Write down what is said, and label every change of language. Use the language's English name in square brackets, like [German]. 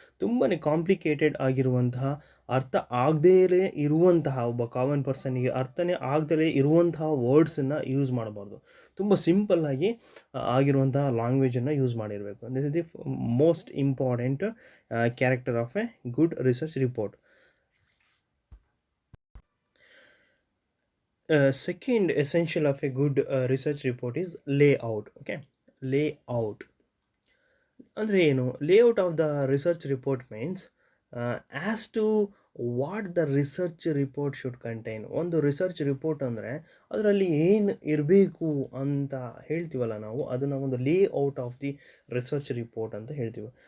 [Kannada] ತುಂಬಾ ಕಾಂಪ್ಲಿಕೇಟೆಡ್ ಆಗಿರುವಂತಹ, ಅರ್ಥ ಆಗದೇ ಇರುವಂತಹ, ಒಬ್ಬ ಕಾಮನ್ ಪರ್ಸನ್ನಿಗೆ ಅರ್ಥನೇ ಆಗದೇ ಇರುವಂತಹ ವರ್ಡ್ಸನ್ನು ಯೂಸ್ ಮಾಡಬಾರ್ದು. ತುಂಬ ಸಿಂಪಲ್ಲಾಗಿ ಆಗಿರುವಂತಹ ಲ್ಯಾಂಗ್ವೇಜನ್ನು ಯೂಸ್ ಮಾಡಿರಬೇಕು. [English] This is the most important character of a good research report. Second essential of a good research report is layout. [Kannada] Okay, layout ಅಂದರೆ ಏನು? [English] Layout of the research report means as to what the research report should contain. [Kannada] ಒಂದು research report ಅಂದರೆ ಅದರಲ್ಲಿ ಏನು ಇರಬೇಕು ಅಂತ ಹೇಳ್ತೀವಲ್ಲ ನಾವು, ಅದನ್ನು ಒಂದು layout of the research report ಅಂತ ಹೇಳ್ತೀವಿ.